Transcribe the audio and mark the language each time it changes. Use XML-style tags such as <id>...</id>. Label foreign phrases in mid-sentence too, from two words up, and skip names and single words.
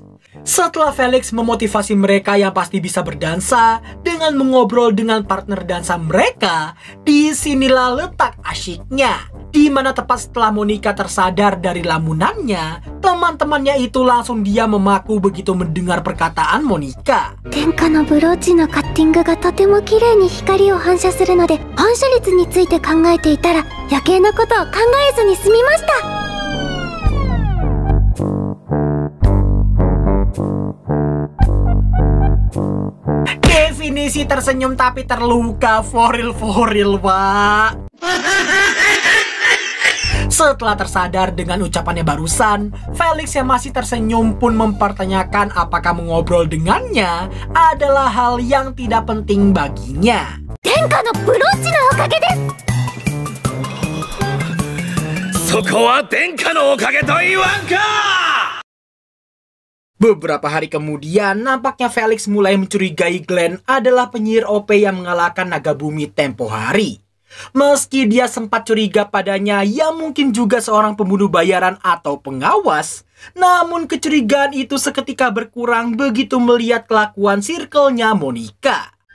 <id>Setelah Felix memotivasi mereka yang pasti bisa berdansa dengan mengobrol dengan partner dansa mereka, disinilah letak asyiknya. Di mana tepat setelah Monica tersadar dari lamunannya, teman-temannya itu langsung diam memaku begitu mendengar perkataan Monica.</id> <ja>天下のブローチのカッティングがとても綺麗に光を反射するので、反射率について考えていたら余計なことを考えずに済みました。</ja> <id>Definisi tersenyum tapi terluka,</id> <en>for real,</en> <id>Pak. Setelah tersadar dengan ucapannya barusan, Felix yang masih tersenyum pun mempertanyakan apakah mengobrol dengannya adalah hal yang tidak penting baginya.</id> <ja>天下のブローチのおかげです. そこは天下のおかげと言わんか?</ja> <id>Beberapa hari kemudian, nampaknya Felix mulai mencurigai Glenn adalah penyihir OP yang mengalahkan naga bumi tempo hari. Meski dia sempat curiga padanya yang mungkin juga seorang pembunuh bayaran atau pengawas, namun kecurigaan itu seketika berkurang begitu melihat kelakuan circle-nya Monica.</id>